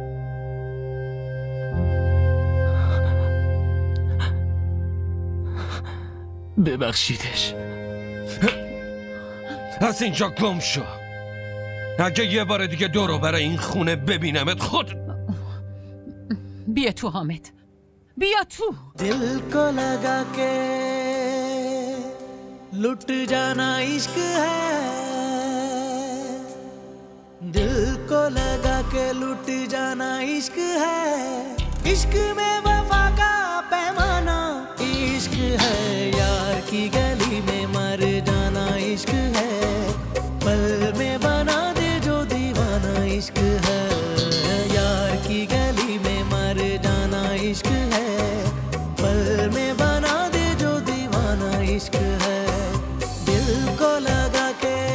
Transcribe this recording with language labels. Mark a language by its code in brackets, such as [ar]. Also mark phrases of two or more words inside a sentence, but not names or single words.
[fa] ببخشیدش. از اینجا گم شو. اگه یه بار دیگه دورو برای این خونه ببینمت خود. بیا تو حامد، بیا تو. [hi] दिल को लगा के लुट जाना इश्क है, दिल को लगा के लुट जाना इश्क है, इश्क में वफा का पैमाना इश्क है, यार की गली में मर जाना इश्क है, पल में बना दे जो दीवाना इश्क है, यार की गली में मर जाना इश्क है, पल में बना दे जो दीवाना इश्क है, दिल को लगा के